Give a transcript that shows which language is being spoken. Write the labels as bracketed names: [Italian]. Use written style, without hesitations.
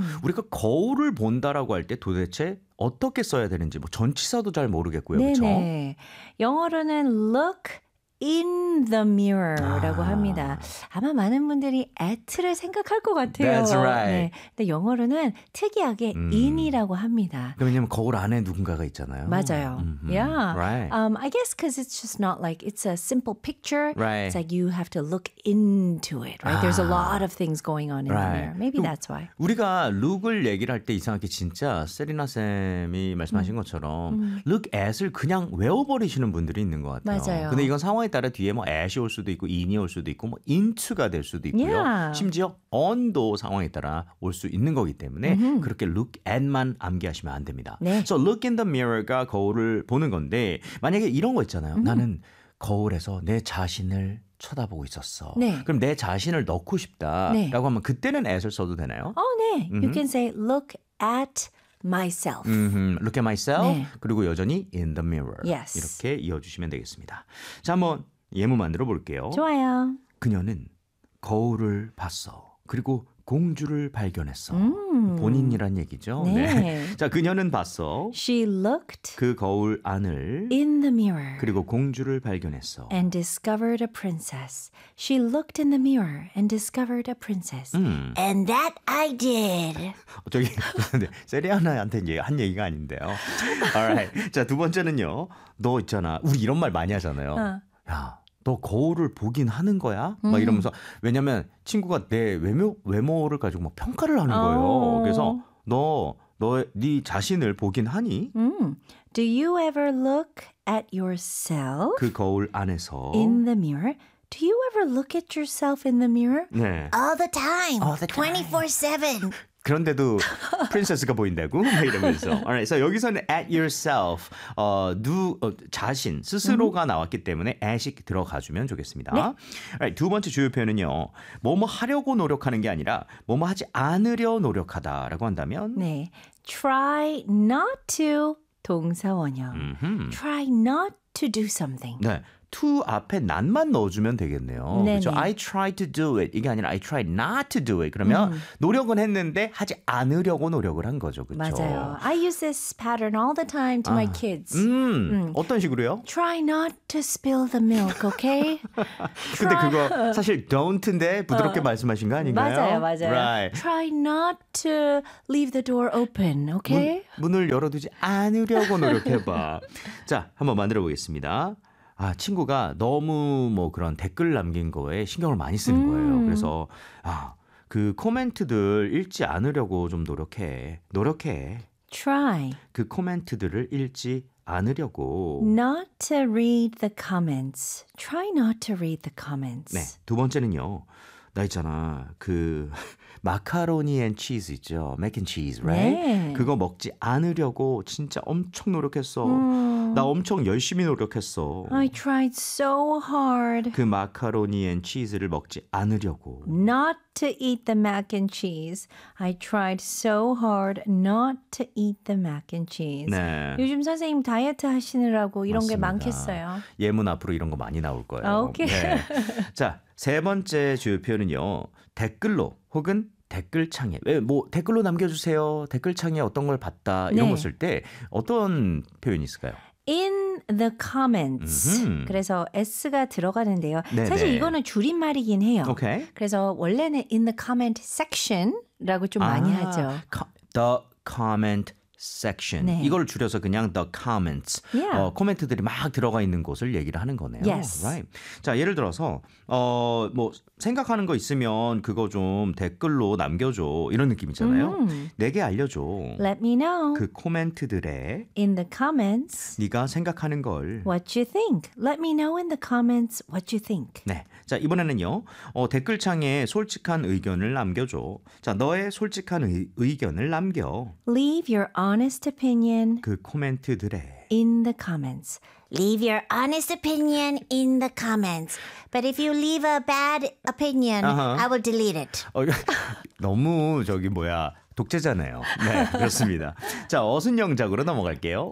[Korean] 우리가 거울을 본다라고 할 때 도대체 어떻게 써야 되는지 뭐 전치사도 잘 모르겠고요. 네네. 그렇죠? 영어로는 [English] look in the mirror [Korean] 라고 합니다. 아마 많은 분들이 at를 생각할 것 같아요. [English] That's right. [Korean] 네. 근데 영어로는 특이하게 in이라고 합니다. 왜냐면 거울 안에 누군가가 있잖아요. 맞아요. [English] Yeah. Right. I guess because it's just not like it's a simple picture. Right. It's like you have to look into it. Right. There's a lot of things going on in right. the mirror. Maybe that's why. [Korean] 우리가 look을 얘기를 할 때 이상하게 진짜 세리나 쌤이 말씀하신 것처럼 look at을 그냥 외워버리시는 분들이 있는 것 같아요. 맞아요. 근데 이건 상황 따라 뒤에 뭐 at이 올 수도 있고 in이 올 수도 있고 뭐 into가 될 수도 있고요. [English] Yeah. [Korean] 심지어 on도 상황에 따라 올 수 있는 거기 때문에 mm-hmm. 그렇게 look at만 암기하시면 안 됩니다. 네. [English] So look in the mirror [Korean] 가 거울을 보는 건데 만약에 이런 거 있잖아요. 나는 거울에서 내 자신을 쳐다보고 있었어. 네. 그럼 내 자신을 넣고 싶다라고 네. 하면 그때는 at을 써도 되나요? [English] 네. You can say look at myself. Mm-hmm. Look at myself. [Korean] 네. 그리고 여전히 in the mirror. [English] Yes. [Korean] 이렇게 이어주시면 되겠습니다. 자, 한번 예문 만들어 볼게요. 좋아요. 그녀는 거울을 봤어. 그리고 공주를 발견했어. 본인이란 얘기죠. 네. 네. 자, 그녀는 봤어. [English] She looked [Korean] 그 거울 안을 [English] in the mirror. [Korean] 그리고 공주를 발견했어. [English] And discovered a princess. She looked in the mirror and discovered a princess. And that I did. [Korean] 저기 세리아나한테 한 얘기가 아닌데요. Alright. 자, 두 번째는요. 너 있잖아. 우리 이런 말 많이 하잖아요. 야. 너 거울을 보긴 하는 거야? 막 이러면서 왜냐면 친구가 내 외모를 가지고 막 평가를 하는 거예요. 그래서 네 자신을 보긴 하니? [English] Do you ever look at yourself? [Korean] 그 거울 안에서 [English] in the mirror? Do you ever look at yourself in the mirror? [Korean] 네. [English] All the time. 24/7. [Korean] 그런데도 프린세스가 보인다고? 막 이러면서. [English] Alright, so [Korean] 여기서는 at yourself, 자신, 스스로가 나왔기 때문에 at이 들어가주면 좋겠습니다. 네. Alright, 두 번째 주요 표현은요. 뭐뭐 하려고 노력하는 게 아니라 뭐뭐 하지 않으려 노력하다라고 한다면 [English] 네, try not to 동사원형. Try not to do something. [Korean] 네, to 앞에 not만 넣어주면 되겠네요. 네네. 그렇죠? [English] I tried to do it. [Korean] 이게 아니라 [English] I tried not to do it. [Korean] 그러면 노력은 했는데 하지 않으려고 노력을 한 거죠. 그렇죠? 맞아요. [English] I use this pattern all the time to my kids. [Korean] 어떤 식으로요? [English] Try not to spill the milk, okay? [Korean] 근데 그거 사실 don't인데 부드럽게 말씀하신 거 아닌가요? 맞아요. 맞아요. [English] Right. Try not to leave the door open, okay? [Korean] 문을 열어두지 않으려고 노력해봐. 자, 한번 만들어보겠습니다. 아, 친구가 너무 뭐 그런 댓글 남긴 거에 신경을 많이 쓰는 거예요. 그래서 아, 그 코멘트들 읽지 않으려고 좀 노력해. 노력해. [English] Try. [Korean] 그 코멘트들을 읽지 않으려고. [English] Not to read the comments. Try not to read the comments. [Korean] 네, 두 번째는요. 나 있잖아, 그 마카로니 앤 치즈 있죠? [English] Mac and cheese, right? [Korean] 네. 그거 먹지 않으려고 진짜 엄청 노력했어. 나 엄청 열심히 노력했어. [English] I tried so hard. [Korean] 그 마카로니 앤 치즈를 먹지 않으려고. [English] Not to eat the mac and cheese. I tried so hard not to eat the mac and cheese. [Korean] 네. 요즘 선생님 다이어트 하시느라고 이런 맞습니다. 게 많겠어요. 예문 앞으로 이런 거 많이 나올 거예요. 오케이. 네. 자, 세 번째 주요 표현은요. 댓글로 혹은 댓글창에. 왜 뭐 댓글로 남겨주세요. 댓글창에 어떤 걸 봤다. 이런 거 쓸 때 어떤 표현이 있을까요? [English] In the comments. [Korean] 그래서 S가 들어가는데요. 네네. 사실 이거는 줄임말이긴 해요. [English] Okay. [Korean] 그래서 원래는 in the comment section라고 좀 많이 하죠. [English] The comment section. [Korean] 네. 이걸 줄여서 그냥 the comments. [English] Yeah. [Korean] 어, 코멘트들이 막 들어가 있는 곳을 얘기를 하는 거네요. [English] Yes. Right. [Korean] 자, 예를 들어서 뭐 생각하는 거 있으면 그거 좀 댓글로 남겨줘. 이런 느낌이잖아요. 내게 알려줘. [English] Let me know. [Korean] 그 코멘트들에 [English] in the comments [Korean] 네가 생각하는 걸 [English] what you think. Let me know in the comments what you think. [Korean] 네. 자, 이번에는요. 댓글창에 솔직한 의견을 남겨줘. 자, 너의 솔직한 의견을 남겨. [English] Leave your honest opinion [Korean] 그 코멘트들에 [English] in the comments. Leave your honest opinion in the comments. But if you leave a bad opinion, I will delete it. [Korean] 너무 저기 뭐야 독재자네요. 네, 그렇습니다. 자, 어순영작으로 넘어갈게요.